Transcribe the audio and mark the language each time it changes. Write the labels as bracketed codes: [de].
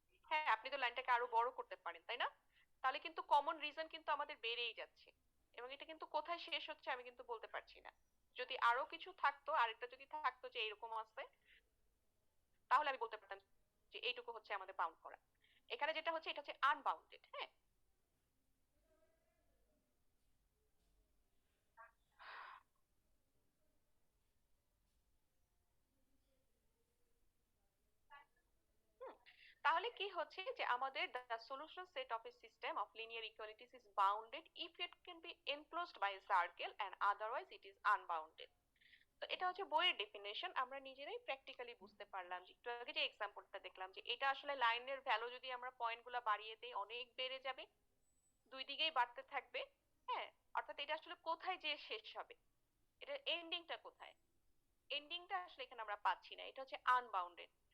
[bn] হ্যাঁ, আপনি তো লাইনটাকে আরো বড় করতে পারেন, তাই না? তাহলে কিন্তু কমন রিজন কিন্তু আমাদের বেড়েই যাচ্ছে। এবং এটা কিন্তু কোথায় শেষ হচ্ছে আমি কিন্তু বলতে পারছি না। যদি আরো কিছু থাকতো, আরেকটা যদি থাকতো যে এরকম আছে, তাহলে আমি বলতে পারতাম যে এইটুকু হচ্ছে আমাদের বাউন্ড করা। এখানে যেটা হচ্ছে এটা হচ্ছে আনবাউন্ডেড। হ্যাঁ, হুম, তাহলে কি হচ্ছে যে আমাদের [en] the solution set of a system of linear equalities is bounded if it can be enclosed by a circle and otherwise it is unbounded। [bn] তো এটা হচ্ছে বইয়ের ডেফিনেশন, আমরা নিজেরাই প্র্যাকটিক্যালি বুঝতে পারলাম যে একটু আগে যে এক্সাম্পলটা দেখলাম যে এটা আসলে লাইনের ভ্যালু যদি আমরা পয়েন্ট গুলা বাড়িয়ে দেই অনেক বেড়ে যাবে, দুই দিকেই বাড়তে থাকবে। হ্যাঁ, অর্থাৎ এটা আসলে কোথায় যে শেষ হবে, এটা এন্ডিংটা কোথায়, এন্ডিংটা আসলে এখানে আমরা পাচ্ছি না, এটা হচ্ছে আনবাউন্ডেড।